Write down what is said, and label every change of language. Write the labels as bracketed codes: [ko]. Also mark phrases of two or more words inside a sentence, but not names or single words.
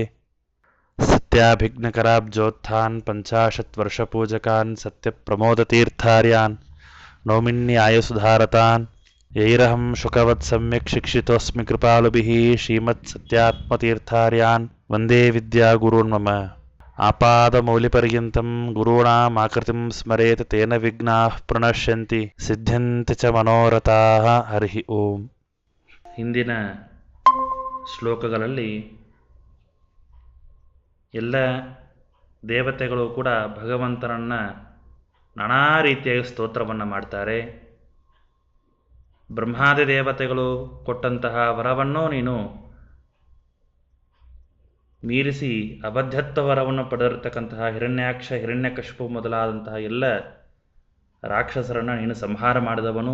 [sa] सत्याभिघ्नकराब्जोत्थान् पञ्चाशत्वर्षपूजकान् सत्यप्रमोदतीर्थार्यान् नौमिन्यायसुधारतान् यैरहं शुकवत् सम्यक् शिक्षितोऽस्मि कृपालुभिः श्रीमत्सत्यात्मतीर्थार्यान् वन्दे विद्यागुरून् मम. आपादमौलिपर्यन्तं गुरूणामाकृतिं स्मरेत् तेन विघ्नाः प्रणश्यन्ति सिद्ध्यन्ति च मनोरथाः. हरिः ओಂ. [kn] ಹಿಂದಿನ ಶ್ಲೋಕಗಳಲ್ಲಿ ಎಲ್ಲ ದೇವತೆಗಳು ಕೂಡ ಭಗವಂತನನ್ನು ನಾನಾ ರೀತಿಯಾಗಿ ಸ್ತೋತ್ರವನ್ನು ಮಾಡ್ತಾರೆ. ಬ್ರಹ್ಮಾದಿ ದೇವತೆಗಳು ಕೊಟ್ಟಂತಹ ವರವನ್ನು ನೀನು ಮೀರಿಸಿ ಅಬದ್ಧತ್ವ ವರವನ್ನು ಪಡೆದಿರತಕ್ಕಂತಹ ಹಿರಣ್ಯಾಕ್ಷ, ಹಿರಣ್ಯಕಶಿಪು ಮೊದಲಾದಂತಹ ಎಲ್ಲ ರಾಕ್ಷಸರನ್ನು ನೀನು ಸಂಹಾರ ಮಾಡಿದವನು.